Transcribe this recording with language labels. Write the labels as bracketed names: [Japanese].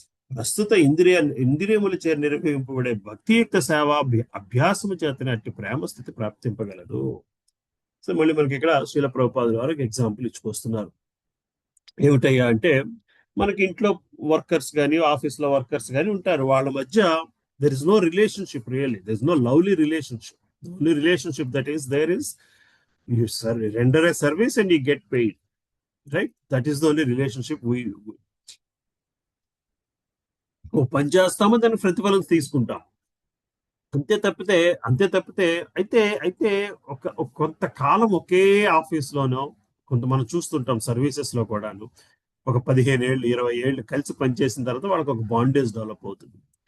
[Telugu] ప్రస్తుత ఇంద్రియముల చే నిర్వహింపబడే భక్తి యొక్క సేవ అభ్యాసము చేతనే అట్టి ప్రేమ స్థితి ప్రాప్తింపగలదు. సో మళ్ళీ మనకి ఇక్కడ శ్రీల ప్రభుపాదుల వారికి ఎగ్జాంపుల్ ఇచ్చుకొస్తున్నారు. ఏమిటయ్యా అంటే, మనకి ఇంట్లో వర్కర్స్ కానీ ఆఫీస్లో వర్కర్స్ కానీ ఉంటారు. వాళ్ళ మధ్య [English] there is no relationship really. There is no lovely relationship. The only relationship that is there is you render a service and you get paid, right? That is the only relationship we [Telugu] ఓ పని చేస్తామో దాని ప్రతిఫలం తీసుకుంటాం, అంతే తప్పితే అయితే అయితే కొంతకాలం ఒకే ఆఫీస్లోనో కొంత మనం చూస్తుంటాం సర్వీసెస్ లో కూడాను ఒక 15 ఏళ్ళు 20 ఏళ్ళు కలిసి పనిచేసిన తర్వాత వాళ్ళకి ఒక బాండేజ్ డెవలప్ అవుతుంది.